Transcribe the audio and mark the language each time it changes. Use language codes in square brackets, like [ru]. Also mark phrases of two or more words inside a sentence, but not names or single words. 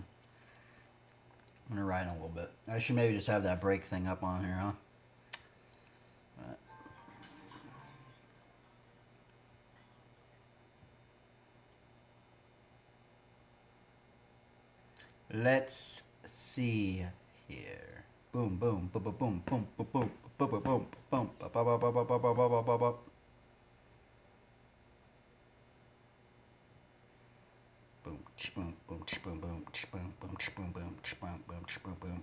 [en] I'm gonna ride in a little bit. I should maybe just have that brake thing up on here, huh? Let's see here. Boom, boom, boom, boom, boom, boom, boom, boom, boom, boom, boom, boom, ba ba ba ba ba ba ba ba ba ba. Boom, boom, boom, boom, boom, boom, boom, boom, boom, boom, boom, boom.